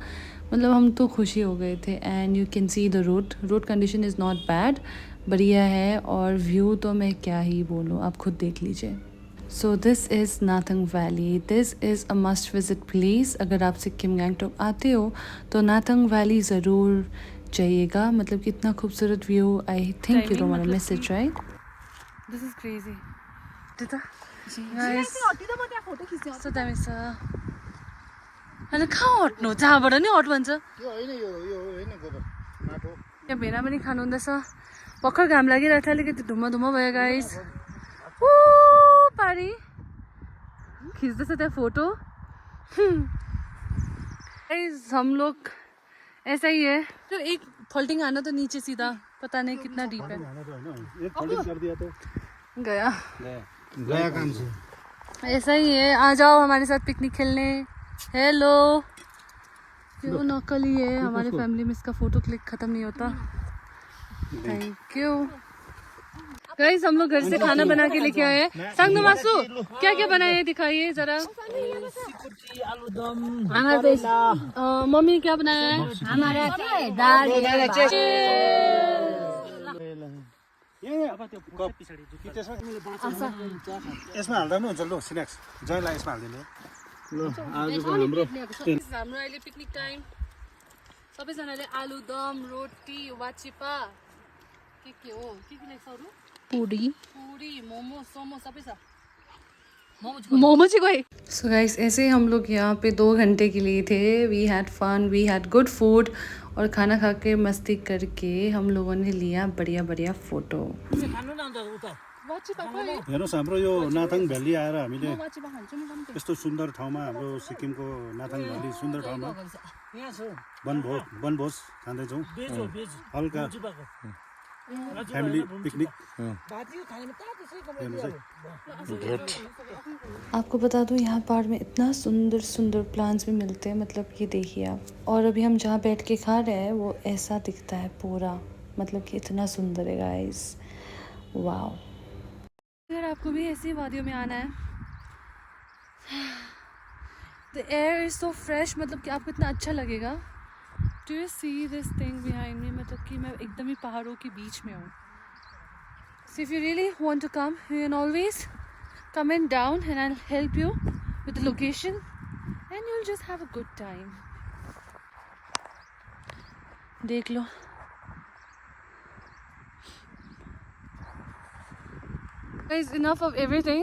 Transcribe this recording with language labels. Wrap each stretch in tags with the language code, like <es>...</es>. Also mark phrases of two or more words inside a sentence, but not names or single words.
<hi>मतलब हम तो खुशी हो गए थे</hi> <en>And you can see the road condition is not bad,</en> <hi>बढ़िया है। और व्यू तो मैं क्या ही बोलूँ, आप खुद देख लीजिए।</hi> <en>So this is Nathang Valley, this is a must visit place.</en> <hi>अगर आप सिक्किम गैंगटॉक आते हो तो नाथंग वैली ज़रूर जाइएगा। मतलब कितना खूबसूरत व्यू।</hi> <en>I think you don't want to miss it, right. This is crazy dita guys.</en> <ne>सो दामी छ। अनि कहाँ हट्नु, जहाँबाट नि हट भन्छ। यो होइन गोबर माटो। यहाँ भेना पनि खानु हुँदैछ। भर्खर घाम लागिरहेको थियो, अलिकति धुम्म धुम्म भयो गाइस। पारी खिच्दैछ त्यहाँ फोटो।</ne> <hi>गाइस हम लोग ऐसा ही है, तो एक फोल्डिंग आना तो नीचे सीधा, पता नहीं कितना डीप है। एक फोल्डिंग कर दिया तो गया गया काम से। ऐसा ही है, आ जाओ हमारे साथ पिकनिक खेलने। हेलो, क्यों नकली है, हमारे फैमिली में इसका फोटो क्लिक खत्म नहीं होता।</hi> <en>Thank you guys.</en> <hi>हम लोग घर से खाना बना के लेके आए हैं। सांगनो मासु क्या क्या बनाए दिखाइए जरा। मम्मी ने क्या बनाया है? हमारा दाल</hi> <ne>यसमा हाल्दा पनि हुन्छ लु स्न्याक्स जयलाई यसमा हालिदिनु ल। आजको हाम्रो अहिले पिकनिक टाइम। सबैजनाले आलु दम, रोटी, वाचिपा, के हो, के ल्याएको अरू, पूरी, मोमो, सोमो सबै छ। मोमो चाहिँ गए।</ne> <hi>सो गाइस ऐसे हम लोग यहाँ पे 2 घंटे के लिए थे।</hi> <en>We had fun, we had good food</en> <hi>और खाना खा के मस्ती करके हम लोगों ने लिया बढ़िया बढ़िया फोटो।</hi> <ne>हेर्नुहोस् हाम्रो यो नाथाङ भ्याली आएर हामीले वाची बा हान्छु म गम्ते यस्तो सुन्दर ठाउँमा हाम्रो सिक्किमको नाथाङ भ्याली सुन्दर ठाउँमा वनभोज खाँदैछौँ हल्का फ्यामिली पिकनिक। हेर्नुहोस् है</ne> <hi>आपको बता दूं यहाँ पहाड़ में इतना सुंदर सुंदर प्लांट्स भी मिलते हैं, मतलब ये देखिए आप। और अभी हम जहाँ बैठ के खा रहे हैं वो ऐसा दिखता है पूरा, मतलब कि इतना सुंदर है गाइस, वाओ। अगर आपको भी ऐसी वादियों में आना है,</hi> <en>The air is so fresh,</en> <hi>मतलब कि आपको इतना अच्छा लगेगा।</hi> <en>Do you see this thing behind me,</en> <hi>मतलब कि मैं एकदम ही पहाड़ों के बीच में हूँ।</hi> <en>So if you really want to come, you can always comment down and I'll help you with the location and you'll just have a good time.</en> <hi>देख लो।</hi> <en>Guys, enough of everything.</en>